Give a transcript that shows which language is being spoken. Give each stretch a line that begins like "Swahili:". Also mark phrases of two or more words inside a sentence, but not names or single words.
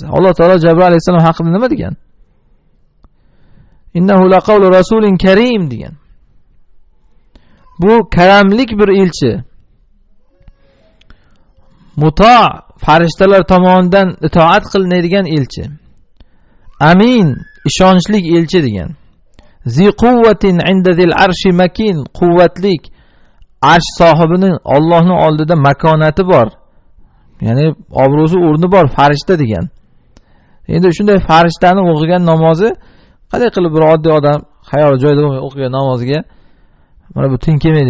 Uzbek: Alloh taolo Jabroil alayhissalom haqida nima degan?
Arabic: إنه لقول رسول كريم
Uzbek: degan. Bu karamlik bir elchi. Muto' farishtalar tomonidan itoat qilinadigan elchi. Amin, ishonchli elchi degan.
Arabic: ذي قوة عند ذي العرش مكين,
Uzbek: quvvatlik, arsh sohibining Allohning oldida makonati bor. Ya'ni obro'si, o'rni bor farishta degan. Endi shunday farishtani o'qigan namozi qanday qilib bir oddiy odam xayol joyida bo'lmay o'qigan namoziga mana bu teng kelmaydi deyiladi.